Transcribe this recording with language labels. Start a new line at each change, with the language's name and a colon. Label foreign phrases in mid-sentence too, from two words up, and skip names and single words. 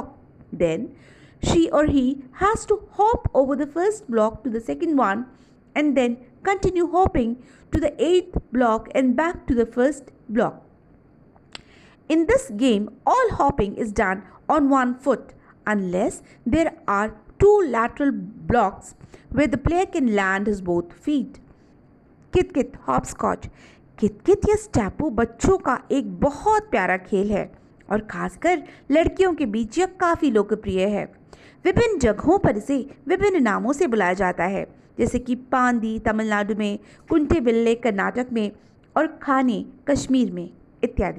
English: Then she or he has to hop over the first block to the second one and then continue hopping to the 8th block and back to the first block. In this game, all hopping is done on one foot unless there are 2 lateral blocks where the player can land his both feet.
Hindi: कित-कित हॉपस्कॉच। कित-कित या स्टैपू बच्चों का एक बहुत प्यारा खेल है और खासकर लड़कियों के बीच यह काफ़ी लोकप्रिय है। विभिन्न जगहों पर इसे विभिन्न नामों से बुलाया जाता है, जैसे कि पांदी तमिलनाडु में, कुंटेबिल्ले कर्नाटक में और खाने कश्मीर में इत्यादि।